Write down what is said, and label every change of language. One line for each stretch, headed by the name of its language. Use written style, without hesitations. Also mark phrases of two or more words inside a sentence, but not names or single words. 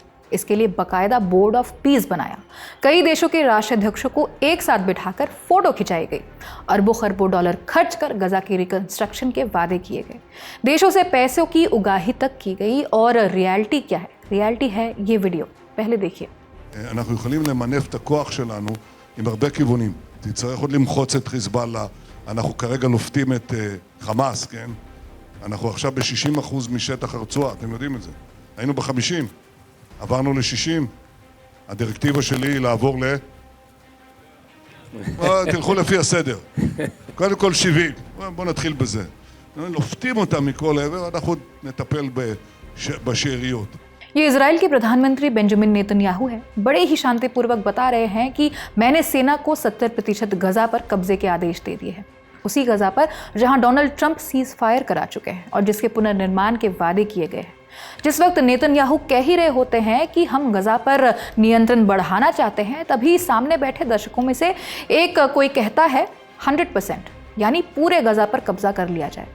Hindi: इसके लिए बकायदा बोर्ड ऑफ पीस बनाया, कई देशों के राष्ट्राध्यक्षों को एक साथ बिठाकर फोटो खिंचाई गई, अरबों खरबों डॉलर खर्च कर गजा की रिकंस्ट्रक्शन के वादे किए गए, देशों से पैसों की उगाही तक की गई। और रियलिटी क्या है? रियलिटी है ये वीडियो, पहले देखिए।
Hebrew: אנחנו יכולים למנף את הכוח שלנו עם הרבה כיוונים. תצטרך עוד למחוץ את חיזבאללה. אנחנו כרגע לופתים את חמאס, כן? אנחנו עכשיו ב-60% משטח הרצועה, אתם יודעים את זה. היינו ב-50, עברנו ל-60. הדירקטיבה שלי היא לעבור תלכו לפי הסדר. קודם כל 70. בואו נתחיל בזה. לופתים אותם מכל עבר, אנחנו נטפל בשאריות.
Hindi: ये इजराइल के प्रधानमंत्री बेंजामिन नेतन्याहू है, बड़े ही शांतिपूर्वक बता रहे हैं कि मैंने सेना को 70% गजा पर कब्जे के आदेश दे दिए हैं, उसी गजा पर जहां डोनाल्ड ट्रंप
English: cease fire
Hindi: करा चुके हैं और जिसके पुनर्निर्माण के वादे किए गए हैं। जिस वक्त नेतन्याहू कह ही रहे होते हैं कि हम गजा पर नियंत्रण बढ़ाना चाहते हैं, तभी सामने बैठे दर्शकों में से एक कोई कहता है 100%, यानी पूरे गजा पर कब्जा कर लिया जाए।